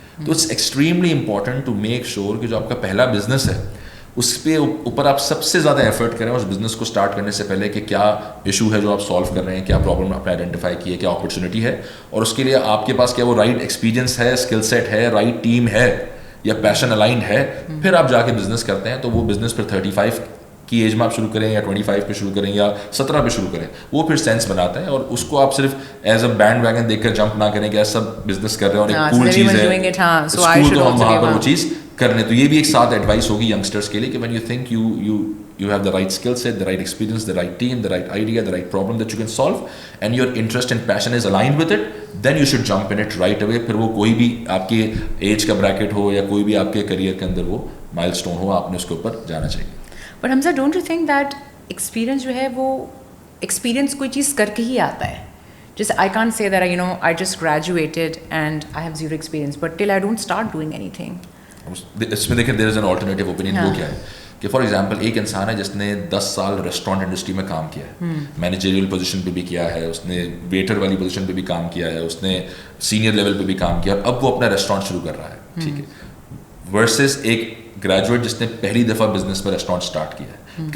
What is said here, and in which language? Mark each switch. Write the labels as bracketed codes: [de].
[ur] تو [en] it's extremely important to make sure [ur] کہ جو آپ کا پہلا بزنس ہے اس پہ اوپر آپ سب سے زیادہ ایفرٹ کریں اس بزنس کو اسٹارٹ کرنے سے پہلے کہ کیا ایشو ہے جو آپ سالو کر رہے ہیں, کیا پرابلم آپ نے آئیڈینٹیفائی کی ہے, کیا اپرچونیٹی ہے, اور اس کے لیے آپ کے پاس کیا وہ رائٹ ایکسپیرینس ہے, اسکل سیٹ ہے, رائٹ ٹیم ہے یا پیشن الائنڈ ہے. پھر آپ جا کے بزنس کرتے ہیں تو وہ بزنس پھر 35 کی ایج میں آپ شروع کریں یا 25 پہ شروع کریں یا 17 پہ شروع کریں, وہ پھر سینس بناتا ہے. اور اس کو آپ صرف [en] as a bandwagon [ur] دیکھ کر جمپ نہ کریں کہ ایسا سب بزنس کر رہے ہیں اور ایک کول چیز ہے اسکول تو ہم وہاں پر وہ چیز کرنے. تو یہ بھی ایک ساتھ ایڈوائس ہوگی ینگسٹرس کے لیے کہ [en] When you think you have the right skill set, the right experience, the right team, the right idea, the right problem that you can solve, and your interest and passion is aligned with it, then you should jump in it right away. [ur] پھر وہ کوئی بھی آپ کے age کا bracket ہو یا کوئی بھی آپ کے کریئر کے اندر وہ مائل اسٹون ہو, آپ نے اس کے اوپر جانا چاہیے. But Hamza, don't you think that experience جو ہے وہ ایکسپیرینس کوئی چیز کر کے ہی آتا ہے. [en] جیسے I can't say that I just graduated and I have zero experience, but till I don't start doing anything. [ur] اس میں دیکھیں [en] there is an alternative opinion. [ur] وہ کیا ہے کہ فار ایگزامپل ایک انسان ہے جس نے 10 سال ریسٹورینٹ انڈسٹری میں کام کیا ہے, مینیجریل پوزیشن پہ بھی کیا ہے, اس نے ویٹر والی پوزیشن پہ بھی کام کیا ہے, اس نے سینئر لیول پہ بھی کام کیا, اور اب وہ اپنا ریسٹورینٹ شروع کر رہا ہے, ٹھیک ہے, ورسز ایک گریجویٹ جس نے پہلی دفعہ بزنس میں ریسٹورینٹ اسٹارٹ کیا ہے.